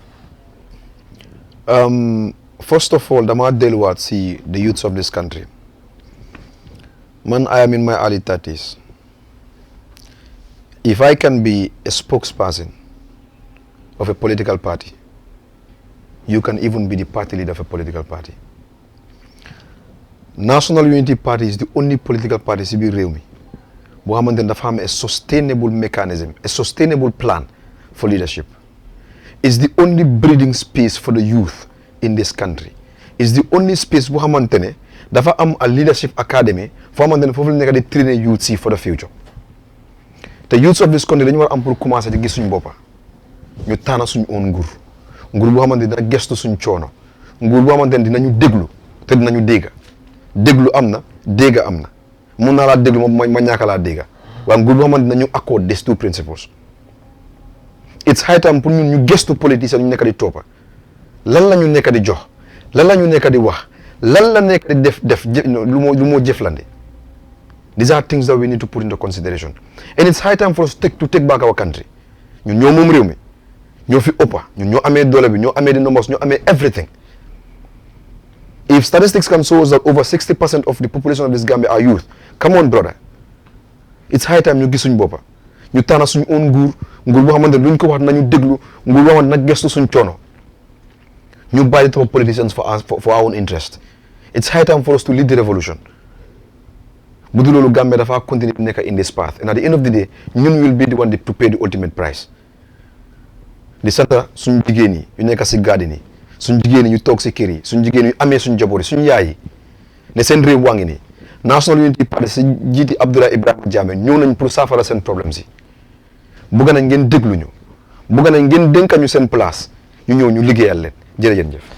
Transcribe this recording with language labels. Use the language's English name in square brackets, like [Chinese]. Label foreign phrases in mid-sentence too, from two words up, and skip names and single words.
[English] First of all [Wolof] dama delluwaat si [English] the youths of this country. Man, I am in my early 30s. If I can be a spokesperson of a political party, you can even be the party leader of a political party. National Unity Party is the only political party in the country that has a sustainable mechanism, a sustainable plan for leadership. It's the only breeding space for the youth in this country. It's the only space where there is a leadership academy for to train youth for the future. The youths of this country, they want to commence to get [Wolof] suñu bopa. Ñu tànn suñu own nguur. Nguur boo xamante dina gestu suñ coono. Nguur boo xamante dinañu déglu te dinañu dégga. Déglu am na, dégga am na. Mun naa laa déglu ma ñàkk laa dégga. Waaye nguur boo xamante dinañu [English] accord these two principles. It's high time [Wolof] pour ñun ñu gestu politiciens ñu nekk di toppa. Lan la ñu nekk di jox. Lan la ñu nekk di wax. Lan la nekk di def lu moo jëflande. [English] These are things that we need to put into consideration. And it's high time for us to take back our country. [Wolof] Ñun ñoo moom réew mi. Ñoo fi ëppa. Ñun ñoo amee doole bi, ñoo amee [English] the numbers, [Wolof] ñoo amee everything. [English] If statistics can show us that over 60% of the population of this Gambia are youth, come on brother. It's high time [Wolof] ñu gis suñ boppa. Ñu tànn suñ own nguur boo xamante ne luñ ko wax nañu déglu, nguur boo xamante na gestu suñ coono. Ñu bàyyi [English] top politicians for our own interest. It's high time for us to lead the revolution. [Wolof] Bu dul loolu Gambia dafa continue nekk [English] in this path, and at the end of the day ñun will be the one to pay the ultimate price. [Wolof] Di sant suñu jigéen yi yu nekk si garden yi, suñu jigéen yi ñu toog si kër yi, suñu jigéen yu amee suñu jaboot yi, suñu yaay yi ne seen réew waa ngi nii. National Unity Party si jiiti Abdoulaye Ibrahima Jammeh ñëw nañ pour saafara seen problème si. Bëgg nañ ngeen déglu ñu, bëgg nañ ngeen dénka ñu seen place ñu ñëw ñu liggéeyal leen jërëjëf.